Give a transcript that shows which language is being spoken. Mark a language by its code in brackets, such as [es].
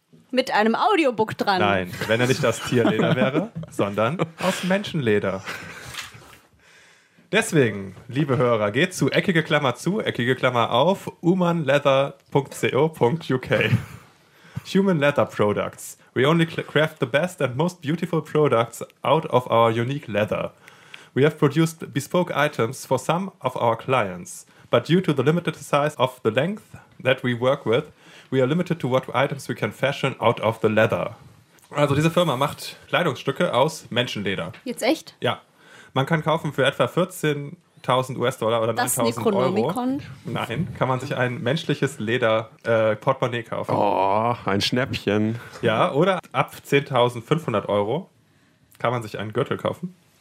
[de] Mit einem Audiobook dran. Nein, wenn er nicht aus Tierleder wäre, sondern aus Menschenleder. Deswegen, liebe Hörer, geht zu eckige Klammer zu, eckige Klammer auf, humanleather.co.uk. [en] Human Leather Products. We only craft the best and most beautiful products out of our unique leather. We have produced bespoke items for some of our clients. But due to the limited size of the length that we work with, we are limited to what items we can fashion out of the leather. [de] Also diese Firma macht Kleidungsstücke aus Menschenleder. Jetzt echt? Ja. Man kann kaufen für etwa 14 9.000 US-Dollar oder 9.000 Euro. Das Necronomicon? Nein, kann man sich ein menschliches Leder-Portemonnaie kaufen. Oh, ein Schnäppchen. Ja, oder ab 10.500 Euro kann man sich einen Gürtel kaufen.